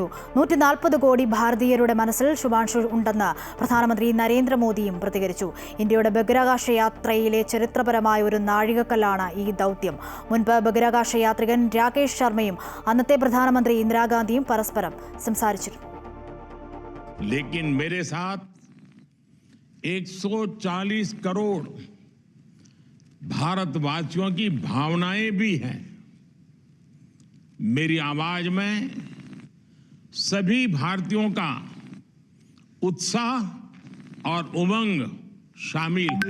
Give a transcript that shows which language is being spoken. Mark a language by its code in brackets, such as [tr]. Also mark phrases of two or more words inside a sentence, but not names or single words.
[ml] 140 കോടി ഭാരതീയരുടെ മനസ്സിൽ ശുഭാൻഷു ഉണ്ടെന്ന് പ്രധാനമന്ത്രി നരേന്ദ്രമോദിയും പ്രതികരിച്ചു. ഇന്ത്യയുടെ ബഹിരാകാശ യാത്രയിലെ ചരിത്രപരമായ ഒരു നാഴികക്കല്ലാണ് ഈ ദൗത്യം. മുൻപ് ബഹിരാകാശ യാത്രികൻ രാകേഷ് ശർമ്മയും അന്നത്തെ പ്രധാനമന്ത്രി ഇന്ദിരാഗാന്ധിയും പരസ്പരം സംസാരിച്ചിരുന്നു. [hi] लेकिन मेरे साथ 140 करोड़ भारतवासियों की भावनाएं भी हैं. मेरी आवाज में सभी भारतीयों का उत्साह और उमंग शामिल है.